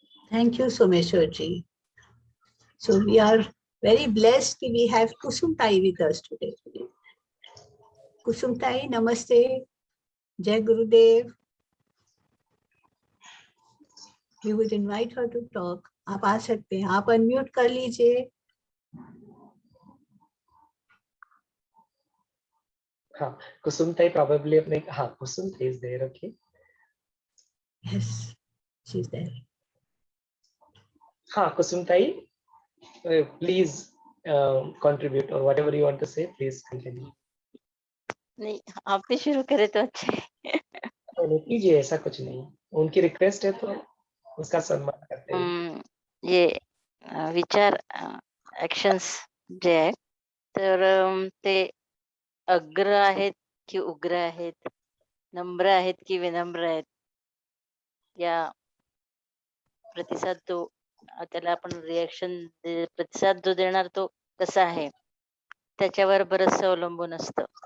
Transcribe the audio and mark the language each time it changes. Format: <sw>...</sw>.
<en>Thank you, Someshwar ji. So we are very blessed that we have Kusumtai with us today. Kusumtai, namaste. Jai Gurudev. We would invite her to talk.</en> <hi>आप आ सकते हैं, आप unmute कर लीजिए.</hi> <en>हाँ, Kusumtai probably</en> <hi>अपने, हाँ,</hi> <en>Kusumtai is there, okay. Yes, she's there.</en> <hi>हाँ,</hi> <en>Kusumtai, please contribute, or whatever you want to say, please continue.</en> <hi>नहीं, आप भी शुरू करें तो अच्छा है. नहीं कीजिए, ऐसा कुछ नहीं. उनकी रिक्वेस्ट है तो उसका सम्मान करते हैं.</hi> <mr>ये विचार ऍक्शन्स जे आहेत तर ते अग्र आहेत की उग्र आहेत, नम्र आहेत की विनम्र आहेत, या प्रतिसाद तो त्याला आपण रिॲक्शन प्रतिसाद जो देणार तो कसा आहे त्याच्यावर बरंचसं अवलंबून असतं.</mr>